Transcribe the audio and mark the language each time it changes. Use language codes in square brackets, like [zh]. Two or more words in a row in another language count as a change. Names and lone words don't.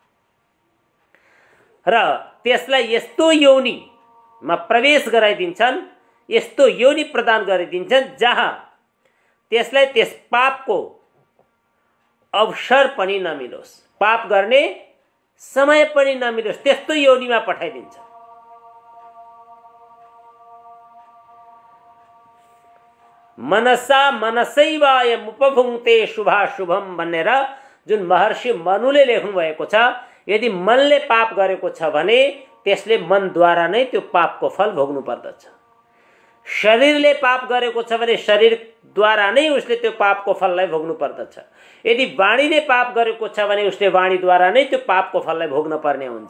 [ne] र त्यसलाई यस्तो योनिमा प्रवेश गराइदिन्छन्, यस्तो योनि प्रदान गरिदिन्छन् जहाँ त्यसलाई त्यस पापको अवसर पनि नमिलोस्, पाप गर्ने समय पनि नमिलोस्, त्यस्तो योनिमा पठाइदिन्छ। [sa] मनसा मनसैवायम उपभुङ्क्ते शुभाशुभम [ne] भनेर जुन महर्षि मनुले लेख्नु भएको छ, यदि मनले पाप गरेको छ भने त्यसले मनद्वारा नै त्यो पापको फल भोग्नु पर्दछ। शरीरले पाप गरेको छ भने शरीरद्वारा नै उसले त्यो पापको फललाई भोग्नु पर्दछ। यदि वाणीले पाप गरेको छ भने उसले वाणीद्वारा नै त्यो पापको फललाई भोग्न पर्ने हुन्छ।